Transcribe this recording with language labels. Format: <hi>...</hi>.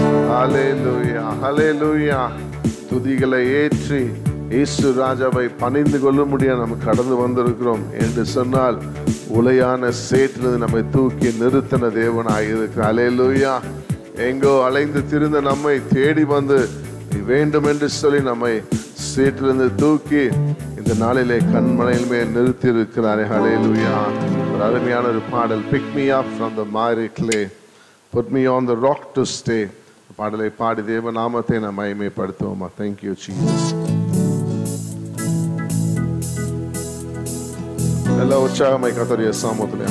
<ta>ஹல்லேலூயா, ஹல்லேலூயா. துதிகளை ஏற்றி இயேசு ராஜாவை பணிந்து கொள்ள முடிய நம்ம கடந்து வந்திருக்கிறோம் என்று சொன்னால் உலையான சேற்றிலிருந்து நம்மை தூக்கி நிறுத்தின தேவனாய் இருக்கிறார். ஹல்லேலூயா. எங்கோ அலைந்து திரிந்த நம்மை தேடி வந்து நீ வேண்டும் என்று சொல்லி நம்மை சேற்றிலிருந்து தூக்கி இந்த நாளிலே கண்மலையில் மேல் நிறுத்தி இருக்கிறாரே. ஹல்லேலூயா. ஒரு அருமையான ஒரு பாடல்,</ta> <en>pick me up from the miry clay, put me on the rock to stay.</en> <ta>பாடலை பாடி தேவ நாமத்தை நாம் மகிமைப்படுத்துவோமா.</ta> <en>Thank you Jesus.</en> <ta>எல்லா உற்சாகமாய் கர்த்தருடைய சமூகத்திலே.</ta>